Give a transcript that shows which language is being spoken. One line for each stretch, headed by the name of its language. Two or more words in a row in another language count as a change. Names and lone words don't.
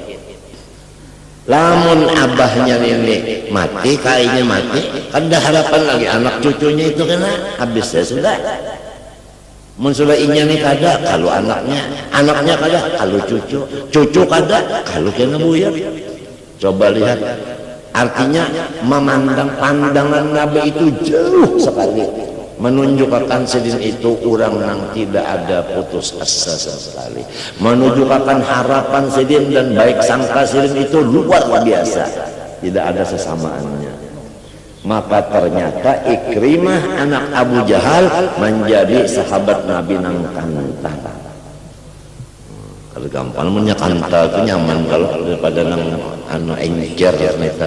Banjar: Lamun abahnya ini mati, kayaknya mati, ada harapan lagi anak cucunya itu kena habis. Ya sudah. Mun sudah inya nih kada, kalau anaknya kada, kalau cucu kada, kalau kena buyar.
Indonesian: Coba lihat, artinya memandang pandangan Nabi itu jauh sekali, menunjukkan sedin itu orang yang tidak ada putus asa sama sekali, menunjukkan harapan sedin dan baik sangka sedin itu luar biasa, tidak ada sesamaannya.
Banjar: Maka ternyata Ikrimah anak Abu Jahal menjadi sahabat Nabi nang kanta. Kalau gampang namanya kanta itu nyaman kalau daripada nang anu encer neta.